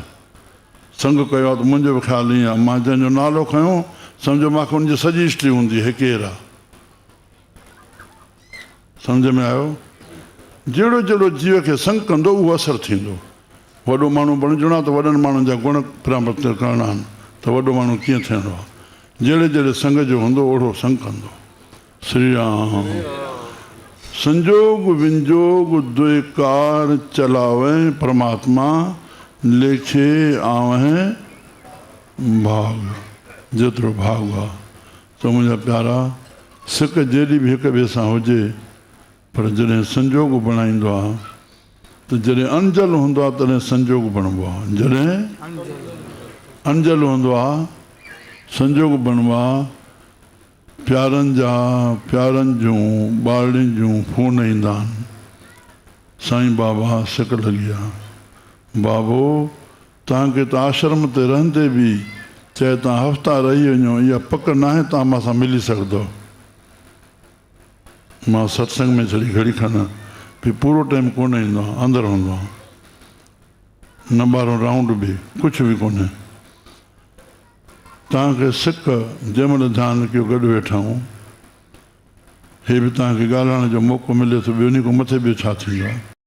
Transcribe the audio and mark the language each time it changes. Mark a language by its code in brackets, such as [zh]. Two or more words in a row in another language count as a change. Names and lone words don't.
[sd] संग कयो आहे त मुंहिंजो बि ख़्यालु ईअं आहे, मां जंहिंजो नालो खयो सम्झो मूंखे उनजी सॼी हिस्ट्री हूंदी है, केरु आहे। सम्झ में आयो? जहिड़ो जहिड़ो जीव खे संग कंदो उहो असरु थींदो। वॾो माण्हू बणिजणो आहे त वॾनि माण्हुनि जा गुण प्राप्त करणा आहिनि, त वॾो माण्हू कीअं थियणो आहे। जहिड़े जहिड़े संग जो हूंदो ओड़ो संग कंदो। श्री राम। [pa] संजोग विंजोग दुए कार चलावे परमात्मा, लेखे आवे भाग। [sd] जेतिरो भाग आहे त मुंहिंजा प्यारा, सिक जेॾी बि हिक ॿिए सां हुजे, पर जॾहिं संजोग बणाईंदो आहे त जॾहिं अंजल हूंदो आहे तॾहिं संजोग बणिबो आहे। जॾहिं अंजल हूंदो आहे संजोग बणिबो आहे। प्यारनि जा प्यारनि जूं ॿारड़ियुनि जूं फ़ोन ईंदा आहिनि, साईं बाबा सिक लॻी आहे, बाबो तव्हांखे त आश्रम ते रहंदे बि चए तव्हां हफ़्ता रही वञो, इहा पक न आहे तव्हां मूं सां मिली सघंदो। मां सत्संग में चढ़ी घड़ी खाना भी पूरो टाइम कोन ईंदो आहियां, अंदरि हूंदो आहियां, न ॿारहों राउंड बि कुझु बि कोन्हे। तव्हांखे सिक जंहिंमहिल ध्यानु कयो गॾु वेठा आहियूं, हे बि तव्हांखे ॻाल्हाइण जो मौक़ो मिले थो, ॿियो खां मथे ॿियो छा थींदो आहे?